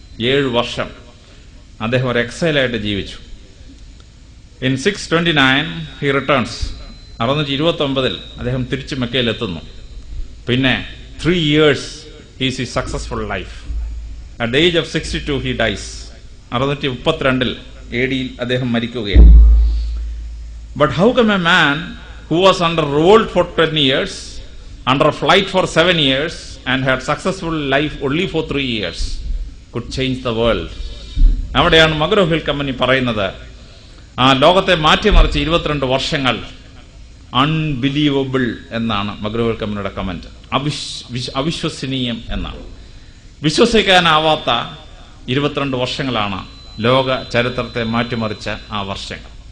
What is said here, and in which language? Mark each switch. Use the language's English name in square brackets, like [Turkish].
[Malayalam] 7 വർഷം അദ്ദേഹം ഒരു എക്സൈലായിട്ട് ജീവിച്ചു. [English] In 629 he returns. [Malayalam] 629 അദ്ദേഹം തിരിച്ച് മെക്കയിലെത്തുന്നു. പിന്നെ [English] 3 years is he successful life. At the age of 62 he dies. [Malayalam] 632 AD അദ്ദേഹം മരിക്കുകയാണ്. [English] But how come a man who was under revolt for 10 years, under flight for 7 years and had successful life only for 3 years could change the world? [Malayalam] അവിടെയാണ് McGraw-hill company പറയുന്നത് ആ ലോകത്തെ മാറ്റിമറിച്ച് 22 വർഷങ്ങൾ unbelievable എന്നാണ് McGraw-hill കമ്പനിയുടെ comment. അവിശ്വസനീയം എന്നാണ്. വിശ്വസിക്കാനാവാത്ത 22 വർഷങ്ങളാണ് ലോക ചരിത്രത്തെ മാറ്റിമറിച്ച ആ വർഷങ്ങൾ.